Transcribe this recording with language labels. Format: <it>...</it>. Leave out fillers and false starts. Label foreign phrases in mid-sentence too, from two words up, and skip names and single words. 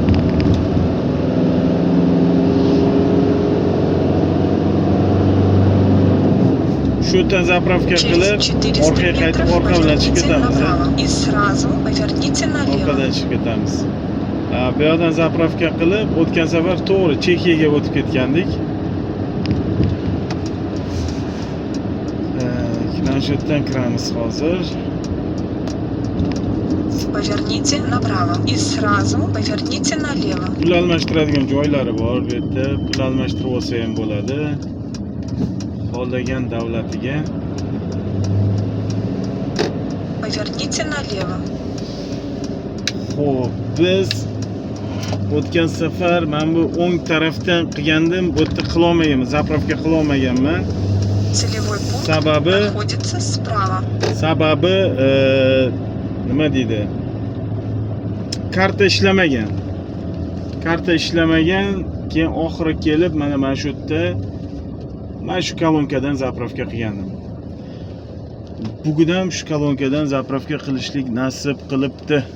<uz>Shu yerdan zapravka</uz> <ru>Через</ru> <uz>qilib,</uz> <ru>400</ru> <uz>orqaga qaytib</uz> <ru>метров</ru> <uz>orqa bilan chiqib</uz> <ru>поверните</ru> <uz>ketamiz.</uz> <ru>направо и сразу поверните налево.</ru> <uz>Orqadan chiqib ketamiz. Bu yerdan zapravka qilib, o'tgan safar to'g'ri Chexiyaga o'tib ketgandik. Mana shu yerdan kiramiz hozir.</uz> <ru>Поверните направо и сразу поверните налево.</ru> <uz>Pul almashtiradigan joylari bor bu yerda. Pul almashtirib olsa ham bo'ladi. Xohlagan davlatiga.</uz> <ru>Поверните налево.</ru> <uz>Xo'p, biz o'tgan safar men bu o'ng tarafdan qilgandim, bu yerda qila olmaganman, zapravka qila olmaganman.</uz> <ru>Целевой пункт</ru> <uz>Sababi</uz> <ru>находится справа.</ru> <uz>nima deydi? Karta ishlamagan. Karta ishlamagan, keyin oxiri kelib mana shu yerda mana shu kolonkadan zapravka qilgandim. Bugun ham shu kolonkadan zapravka qilishlik nasib qilibdi.</uz>